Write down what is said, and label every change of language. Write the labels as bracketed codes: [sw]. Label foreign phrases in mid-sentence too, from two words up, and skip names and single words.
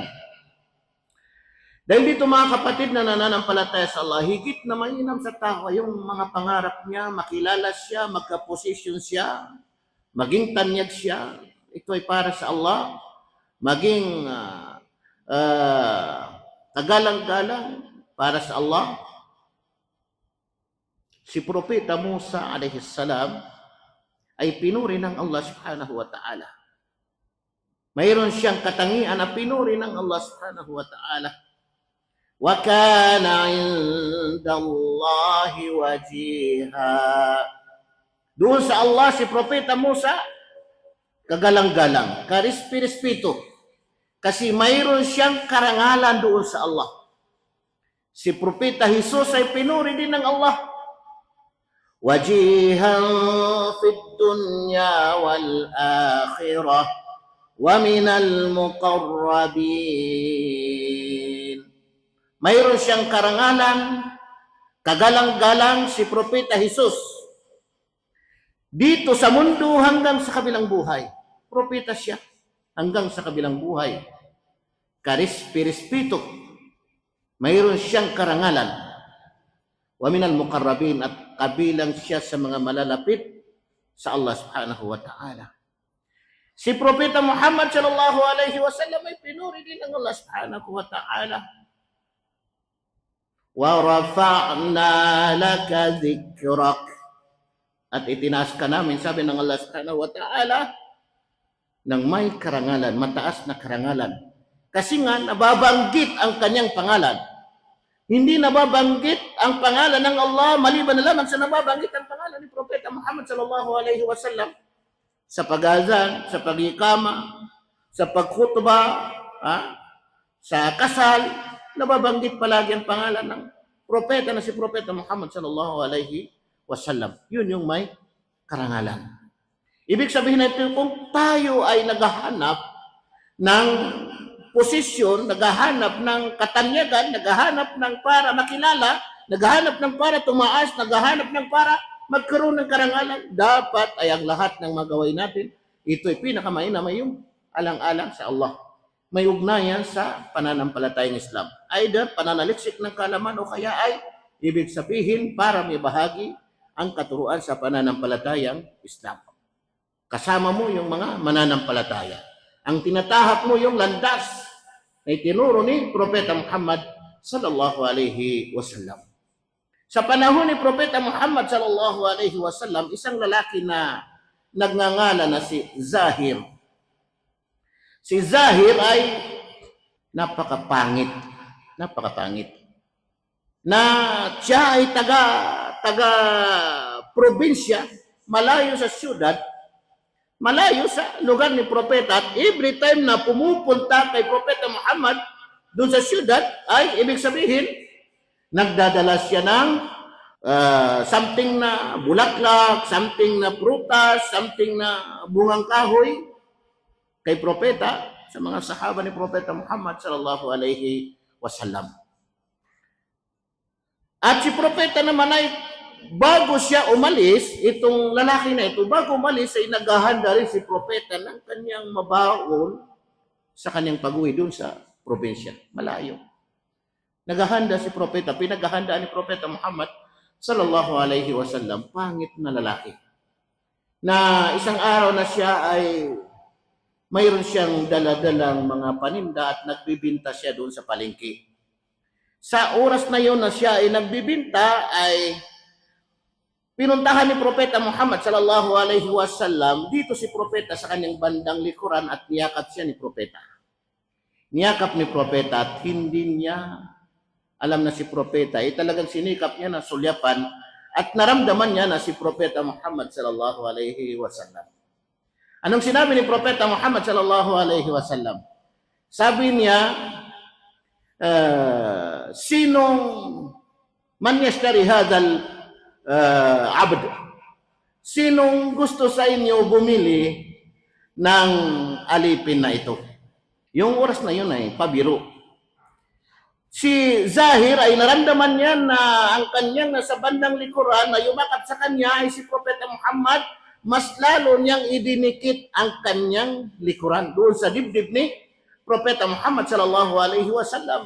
[tl] Dahil dito mga kapatid na nananampalataya sa Allah, higit na mainam sa tao yung mga pangarap niya, makilala siya, magka-position siya, maging tanyag siya. Ito ay para sa Allah. Maging kagalang-galang para sa Allah. Si Propeta Musa [ar] عليه السلام [tl] ay pinuri ng Allah [ar] سبحانه وتعالى. [tl] Mayroon siyang katangian na pinuri ng Allah [ar] سبحانه وتعالى. وَكَانَ عِندَ اللَّهِ وَجِيهًا. [tl] Doon sa Allah, si Propeta Musa, kagalang-galang, karespeto. Kasi mayroon siyang karangalan doon sa Allah. Si Propeta Jesus ay pinuri din ng Allah. [ar] وَجِيهًا فِي الدُّنْيَا وَالْآخِرَةِ وَمِنَ الْمُقَرَّبِينَ. [tl] Mayroon siyang karangalan, kagalang-galang si Propeta Jesus. Dito sa mundo hanggang sa kabilang buhay. Propeta siya hanggang sa kabilang buhay. Karespeto. Mayroon siyang karangalan. [ar] وَمِنَ الْمُقَرَّبِينَ, [tl] at kabilang siya sa mga malalapit sa Allah [ar] سبحانه وتعالى. [tl] Si Propeta Muhammad [ar] صلى الله عليه وسلم [tl] ay pinuri din ng Allah [ar] سبحانه وتعالى. وَرَفَعْنَا لَكَ ذِكْرَكَ. [tl] At itinaas ka namin, sabi ng Allah [ar] سبحانه وتعالى, [tl] ng may karangalan, mataas na karangalan. Kasi nga, nababanggit ang kanyang pangalan. Hindi nababanggit ang pangalan ng Allah, maliban na lamang sa nababanggit ang pangalan ni Propeta Muhammad [ar] صلى الله عليه وسلم. [tl] Sa pag-azan, sa pag-ikama, sa pagkhutba, sa kasal, nababanggit palagi ang pangalan ng propeta na si Propeta Muhammad [ar] صلى الله عليه وسلم. [tl] Yun yung may karangalan. Ibig sabihin na ito, kung tayo ay naghahanap ng posisyon, naghahanap ng katanyagan, naghahanap ng para makilala, naghahanap ng para tumaas, naghahanap ng para magkaroon ng karangalan, dapat ay ang lahat ng magaway natin, ito ay pinakamainam ay yung alang-alang sa Allah. May ugnayan sa pananampalatayang Islam. Either pananaliksik ng kaalaman o kaya ay ibig sabihin para may bahagi ang katuruan sa pananampalatayang Islam. Kasama mo yung mga mananampalataya. Ang tinatahak mo yung landas na itinuro ni Propeta Muhammad [ar] صلى الله عليه وسلم. [tl] Sa panahon ni Propeta Muhammad [ar] صلى الله عليه وسلم, [tl] isang lalaki na nagngangalan na si Zahir. Si Zahir ay napakapangit. Napakapangit. na siya ay taga probinsya, malayo sa syudad, malayo sa lugar ni propeta, at [en] every time [tl] na pumupunta kay Propeta Muhammad doon sa syudad, ay ibig sabihin nagdadala siya ng something na bulaklak, something na prutas, something na bungang kahoy kay propeta, sa mga sahaba ni Propeta Muhammad [ar] صلى الله عليه وسلم. [tl] At si propeta naman ay bago siya umalis, itong lalaki na ito, bago umalis ay naghahanda rin si propeta ng kanyang mabaon sa kanyang pag-uwi doon sa probinsya, malayo. Naghahanda si propeta, pinaghahandaan ni Propeta Muhammad [ar] صلى الله عليه وسلم, [tl] pangit na lalaki. Na isang araw na siya ay mayroon siyang daladalang mga paninda at nagbibinta siya doon sa palengke. Sa oras na yon na siya ay nagbibinta, ay pinuntahan ni Propeta Muhammad [ar] صلى الله عليه وسلم [tl] dito si propeta sa kanyang bandang likuran at niyakap siya ni propeta. Niyakap ni propeta at hindi niya alam na si propeta ay talagang sinikap niya na sulyapan at naramdaman niya na si Propeta Muhammad [ar] صلى الله عليه وسلم. [tl] Anong sinabi ni Propeta Muhammad [ar] صلى الله عليه وسلم? [tl] Sabi niya, sinong [ar] مَن يَشْتَرِي هَذَا الْعَبْد? [tl] Sinong gusto sa inyo bumili ng alipin na ito? Yung oras na yun ay pabiro. Si Zahir ay naramdaman niya na ang kanyang nasa bandang likuran na yumakap sa kanya ay si Propeta Muhammad, mas lalo niyang idinikit ang kanyang likuran doon sa dibdib ni Propeta Muhammad [ar] صلى الله عليه وسلم.